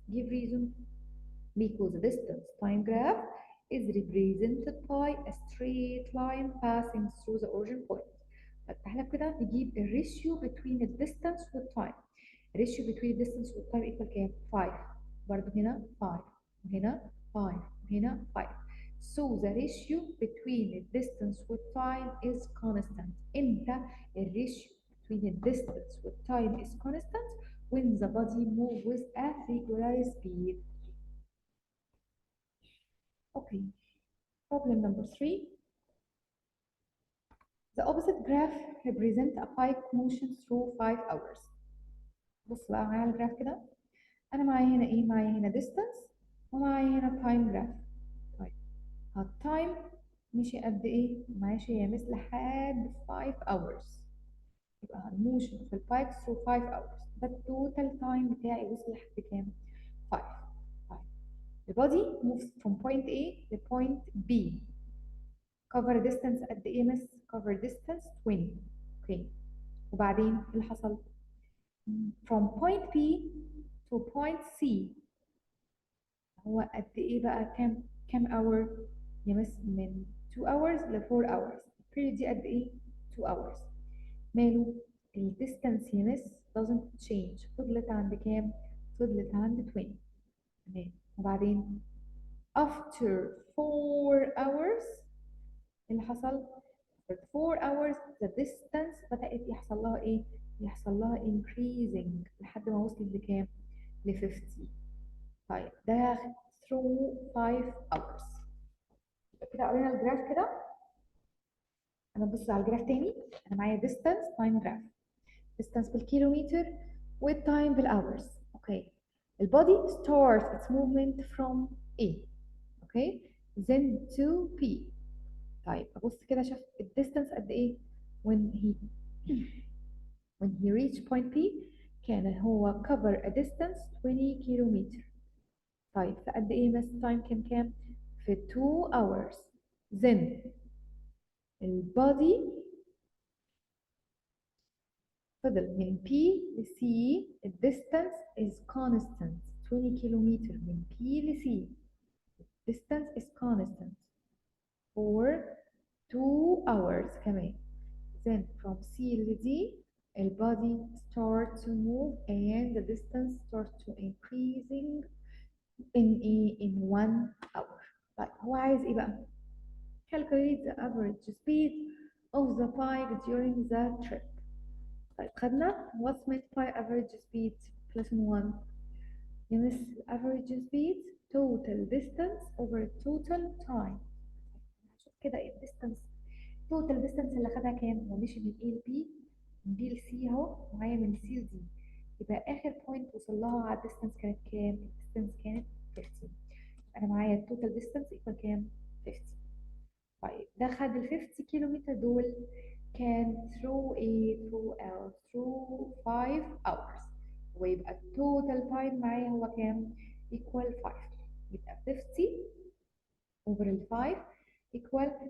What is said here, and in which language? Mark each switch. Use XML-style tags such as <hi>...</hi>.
<en>Give reason. Because the distance time graph is represented by a straight line passing through the origin point.</en> <ar>طب تعالى كده نجيب الريشيو</ar> <en>between the distance</en> <ar>والtime. الريشيو</ar> <en>between the distance</en> <ar>والtime equal كام؟ 5. برضه هنا 5 وهنا 5 وهنا 5.</ar> <en>So the ratio between the distance with time is constant.</en> <ar>امتى الريشيو</ar> <en>between the distance with time is constant? When the body moves with a regular speed. Okay, problem number 3. The opposite graph represents a bike motion through 5 hours.</en> <ar>بص بقى معايا الجراف كده. انا معايا هنا ايه؟ معايا هنا distance ومعايا هنا</ar> <en>time graph.</en> <ar>طيب التايم مشي قد ايه؟ ماشي يا مس لحد</ar> <en>5 hours.</en> <ar>يبقى الموشن في البايك</ar> <en>through 5 hours.</en> <ar>ده التوتال تايم بتاعي وصل لحد كام؟ 5. طيب</ar> <en>the body moves from point A to point B. cover distance</en> <ar>قد ايه مس؟</ar> <en>cover distance 20.</en> <ar>اوكي وبعدين ايه اللي حصل؟</ar> <en>from point B to point C</en> <ar>هو قد ايه بقى؟ كام hour يا مس؟ من 2 hours ل 4 hours. البيريود دي قد ايه؟ 2 hours. ماله؟ الديستانس يا مس</ar> <en>doesn't change.</en> <ar>فضلت عند كام؟ فضلت عند 20. تمام وبعدين after 4 hours اللي حصل؟</ar> <en>after 4 hours the distance</en> <ar>بدأت يحصل لها ايه؟ يحصل لها increasing لحد ما وصلت لكام؟ ل 50. طيب ده</ar> <en>through 5 hours.</en> <ar>كده قرينا الجراف كده. انا ببص على الجراف تاني. انا معايا</ar> <en>distance time graph.</en> <ar>distance بالكيلومتر والتايم بالhours. اوكي البودي</ar> <en>starts its movement from A.</en> <ar>اوكي</ar> <en>then to B.</en> <ar>طيب ابص كده اشوف الديستانس قد ايه</ar> <en>when he reached point P.</en> <ar>كان هو</ar> <en>cover a distance</en> <ar>20 كيلومتر. طيب في قد ايه بس تايم كام؟ في</ar> <en>2 hours. then</en> <ar>البودي فضل من P ل C. الديستانس</ar> <en>is constant</en> <ar>20 كيلومتر من P ل C.</ar> <en>distance is constant for 2 hours كمان. then from C ل D</en> <ar>البودي</ar> <en>start to move and the distance start to increasing in 1 hour.</en> <ar>طيب هو عايز ايه بقى؟</ar> <en>calculate the average speed of the bike during the trip.</en> <ar>طيب خدنا</ar> <en>what's meant by average speed lesson 1. يمس average speed total distance over total time.</en> <ar>شوف كده ايه</ar> <en>distance total distance</en> <ar>اللي خدها كام؟ هو مشي من A ل B من B ل C اهو ومعايا من C ل D. يبقى اخر بوينت وصل لها على الديستانس كانت كام؟ الديستانس كانت 50. انا معايا التوتال ديستانس ايكوال كام؟ 50. طيب ده خد ال 50 كيلومتر دول كان</ar> <en>through A through L through 5 hours.</en> <ar>ويبقى التوتال تايم معايا هو كام؟ equal 5. يبقى 50 over ال 5</ar> <en>equal</en> <ar>10.</ar>